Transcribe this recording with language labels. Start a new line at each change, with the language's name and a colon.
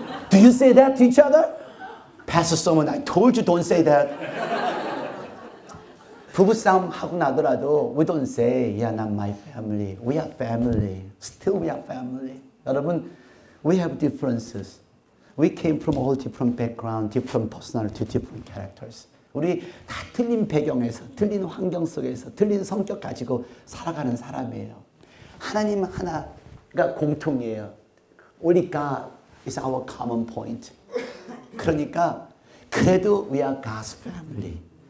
English: Do you say that to each other? Pastor someone, I told you don't say that. 부부싸움 하고 나더라도 we don't say, yeah, not my family. We are family. Still we are family. 여러분, we have differences. We came from all different background, different personality, different characters.
Korean: 우리 다 틀린 배경에서, 틀린 환경 속에서, 틀린 성격 가지고 살아가는 사람이에요. 하나님 하나가 공통이에요.
English: Only God is our common point. 그러니까 그래도 we are God's family.